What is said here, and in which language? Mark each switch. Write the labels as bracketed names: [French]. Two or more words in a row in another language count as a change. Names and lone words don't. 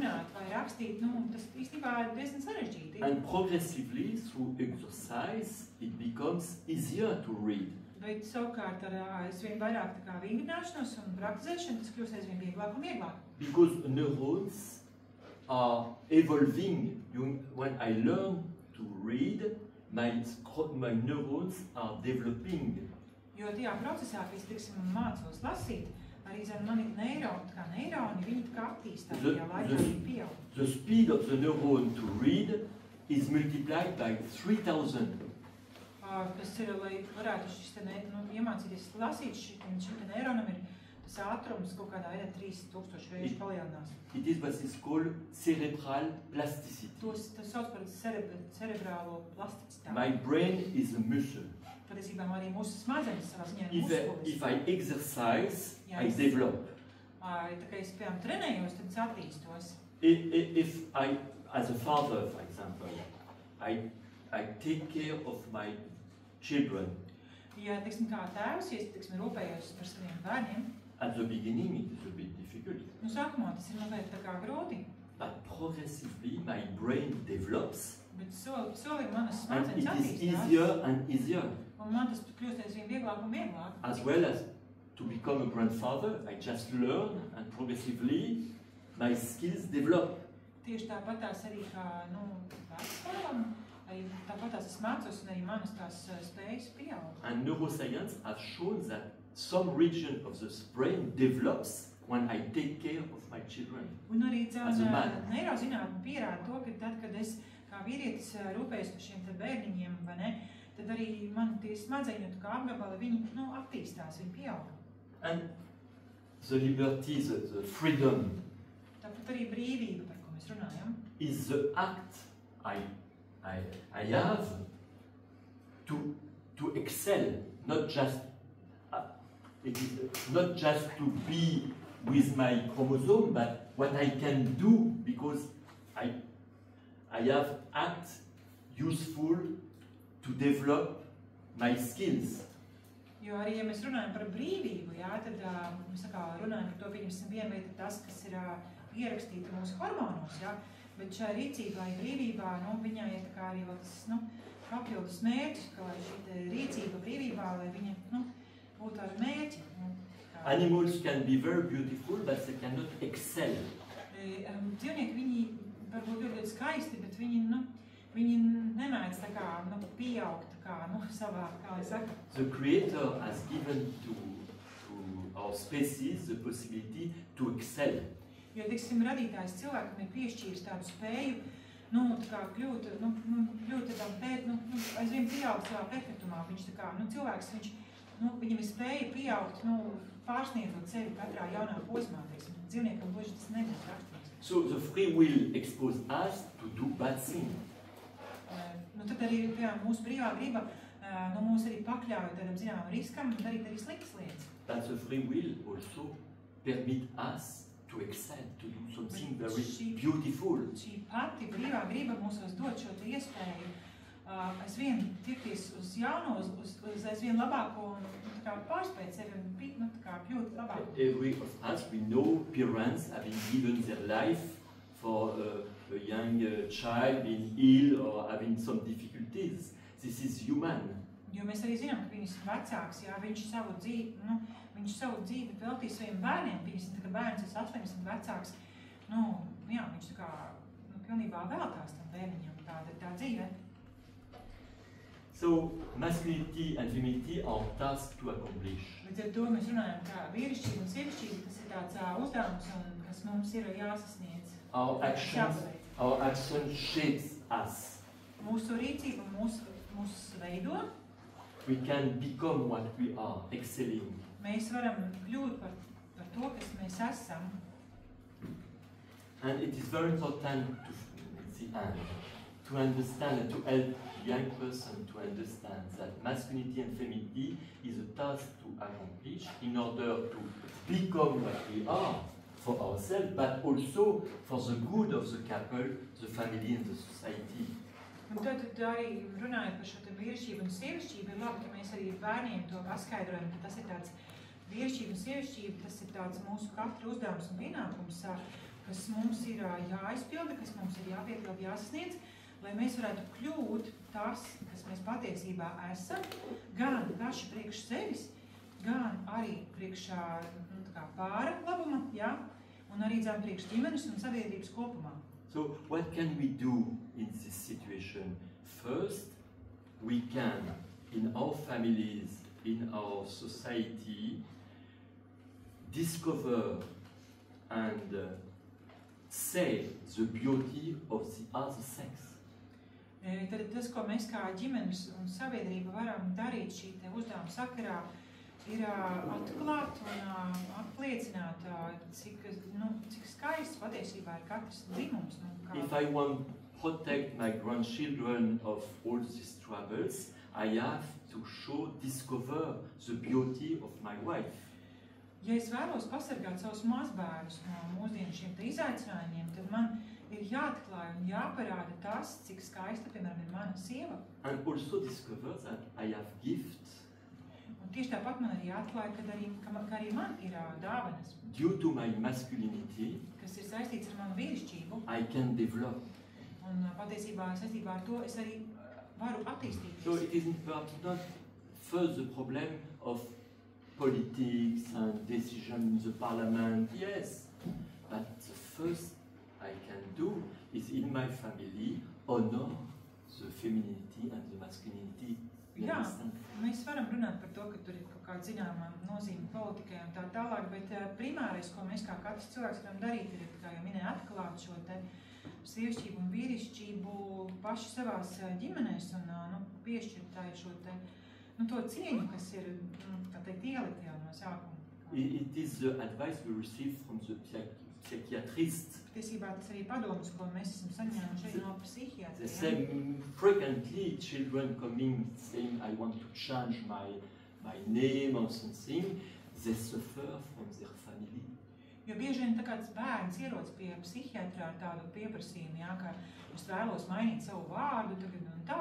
[English] And progressively, through exercise, it becomes easier to read. [Latvian] Bet savukārt ar aizvien vairāk tā kā vingrināšanos un praktizēšanu, tas kļūst aizvien vieglāk un vieglāk. [English] Because neurons are evolving. When I learn to read, my neurons are developing. [Latvian] Jo tajā procesā, kad es mācos lasīt, arī mani neironi, viņi tā kā attīstās, tajā laikā viņi pieaug. [English] The speed of the neuron to read is multiplied by 3000. [Latvian] Tas ir, lai varētu šis iemācīties lasīt, šim neironam ir tas ātrums kaut kādā veidā 3000 reižu palielinās. [English] It is what is called cerebral plasticity. [Latvian] Tas sauc par cerebrālo plasticitāti. [English] My brain is a muscle. [Latvian] Patiesībā arī mūsu smadzenes savā ziņā ir muskulis. [English] If I exercise, I develop. [Latvian] Tā kā es, piemēram, trenējos, tad es attīstos. [English] If I, as a father, for example, I take care of my children, [Latvian] Ja, teiksim, kā tēvs, ja es, teiksim, rūpējos par saviem bērniem, [English] at the beginning it is a bit difficult. [Latvian] nu, sākumā tas ir mazliet tā kā grūti, [English] But progressively my brain develops [Latvian] bet soli manas [English] and [Latvian] smadzenes [English] it is [Latvian] attīstās, [English] easier and easier. [Latvian] un man tas kļūst aizvien vieglāk un vieglāk. [English] As well as to become a grandfather, I just learn and progressively my skills develop. [Latvian] Tieši tāpatās arī kā, nu, vecākam, arī tāpatās es mācos un arī manas tās spējas pieaug. [English] And neuroscience has shown that some region of the brain develops when I take care of my children. [Latvian] Un arī [English] As a man. [Latvian] neirozinātne pierāda to, ka tad, kad es kā vīrietis rūpējos par šiem te bērniņiem, vai ne, tad arī man tie smadzeņu kā apgabali, viņi, nu, attīstās, viņi pieaug. [English] And the liberty, the freedom [Latvian] Tāpat arī brīvība, par ko mēs runājam, [English] is the act I have to excel, not just it is not just to be with my chromosome, but what I can do because I have act useful to develop my skills. [Latvian] Jo arī, ja mēs runājam par brīvību, jā, tad mēs runājam par to, pieņemsim, viena lieta tas, kas ir ierakstīta mūsu hormonos, jā, bet šai rīcībai, brīvībā, nu, viņai ir tā kā arī vēl tas, nu, papildus mērķis, ka lai šī rīcība brīvībā, lai viņa, nu, būtu ar mērķi. Nu, [English] Animals can be very beautiful, but they cannot excel. [Latvian] Dzīvnieki, viņi varbūt ļoti skaisti, bet viņi, nu, viņi nemēdz tā kā, nu, pieaugt tā kā, nu, savā, kā lai saka. [English] The Creator has given to our species the possibility to excel. [Latvian] Jo, teiksim, radītājs cilvēkam ir piešķīris tādu spēju, nu, tā kā kļūt, nu, ļoti tādam, aizvien pieaugt savā perfektumā. Viņš tā kā, nu, cilvēks, nu, viņam ir spēja pieaugt, nu, pārsniedzot sevi katrā jaunā posmā, teiksim. Dzīvniekam gluži tas nebūs rakstīts. [English] So the free will exposes us to do bad things. [Latvian] Nu, tad arī, piemēram, mūsu brīvā griba, nu, mūs arī pakļauj tādam zināmam riskam un darīt arī sliktas lietas. [English] But the free will also permit us to excel, to do something very beautiful. [Latvian] Šī pati brīvā griba mūsos dod šo iespēju aizvien tiekties uz jauno, uz aizvien labāko un tā kā pārspēt sevi un nu, tā kā kļūt labāk. [English] Every of us, we know parents having given their life for a young child being ill or having some difficulties. This is human. [Latvian] Jo mēs arī zinām, ka viņas vecāks, jā, viņš savu dzīvi veltīs saviem bērniem, viņas tā kā bērns ir saslims un vecāks, nu, jā, viņš tā kā, nu, pilnībā veltās tam bērniņam, tāda ir tā dzīve. [English] So, masculinity and femininity are tasks to accomplish. [Latvian] Līdz ar to mēs runājam, ka vīrišķība un sievišķība, tas ir tāds uzdevums, un kas mums ir jāsasniedz. [English] Our action shapes us. [Latvian] Mūsu rīcība mūs veido. [English] We can become what we are, excelling. [Latvian] Mēs varam kļūt par to, kas mēs esam. [English] And it is very important to understand and to help young person to understand that masculinity and femininity is a task to accomplish in order to become what we are for ourselves, but also for the good of the couple, the family and the society. [Latvian] Un tad arī runājot par šo te vīrišķību un sievišķību, ir labi, ka mēs arī bērniem to paskaidrojam, ka tas ir tāds vīrišķība un sievišķība, tas ir tāds mūsu katra uzdevums un pienākums, kas mums ir jāizpilda, kas mums ir jāpiepilda, jāsasniedz, lai mēs varētu kļūt tas, kas mēs patiesībā esam, gan paši priekš sevis, gan arī priekš nu, tā kā pāra labuma, jā, un arī dzēm priekš ģimenes un sabiedrības kopumā. [English] So, what can we do in this situation? First, we can, in our families, in our society, discover and say the beauty of the other sex. [Latvian] Tad tas, ko mēs kā ģimenes un sabiedrība varam darīt šī te uzdevuma sakarā, ir atklāt un apliecināt, cik skaists patiesībā ir katrs dzimums. [English] If I want to protect my grandchildren of all these troubles, I have to discover the beauty of my wife. [Latvian] Ja es vēlos pasargāt savus mazbērnus no mūsdienu šiem te izaicinājumiem, tad man ir jāatklāj un jāparāda tas, cik skaista, piemēram, ir mana sieva. [English] And also discover that I have gifts. [Latvian] Un tieši tāpat man arī jāatklāj, ka arī man ir dāvanas, [English] Due to my masculinity, [Latvian] kas ir saistīts ar manu vīrišķību. [English] I can develop. [Latvian] Un patiesībā saistībā ar to es arī varu attīstīties. [English] So it is perhaps not first the problem of politics and decision in the parliament, yes. But the first I can do is in my family honor the femininity and the masculinity. [Latvian] Jā, mēs varam runāt par to, ka tur ir kaut kāda zināma nozīme politikai un tā tālāk, bet primārais, ko mēs kā katrs cilvēks varam darīt, ir, kā jau minēja, atklāt šo te sievišķību un vīrišķību paši savās ģimenēs un piešķirt tā šo te, to cieņu, kas ir, tā teikt, ielikt jau no sākuma. [English] It is the advice we receive from the psychiatrist. [Latvian] Patiesībā tas arī padomus, ko mēs esam saņēmuši no psihiatriem. [English] They say frequently children coming saying I want to change my name or something, they suffer from their family. [Latvian] Jo bieži vien tā kāds bērns ierodas pie psihiatra ar tādu pieprasījumu, jā, ka es vēlos mainīt savu vārdu tagad un tā.